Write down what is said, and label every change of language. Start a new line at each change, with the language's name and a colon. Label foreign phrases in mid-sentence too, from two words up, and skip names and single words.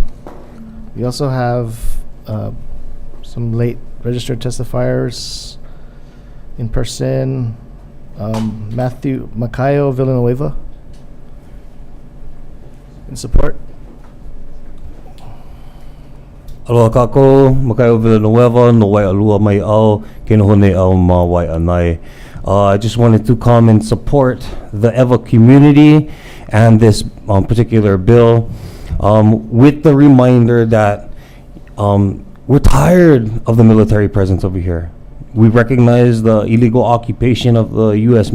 English: We also have some late registered testifiers in person. Matthew Macayo Villanueva in support.
Hawaiian: Aloha kako, Makaio Villanueva, no wai alua mai au, kena hone au ma wai anai.
English: I just wanted to come and support the EVA community and this particular bill with the reminder that we're tired of the military presence over here. We recognize the illegal occupation of the U.S.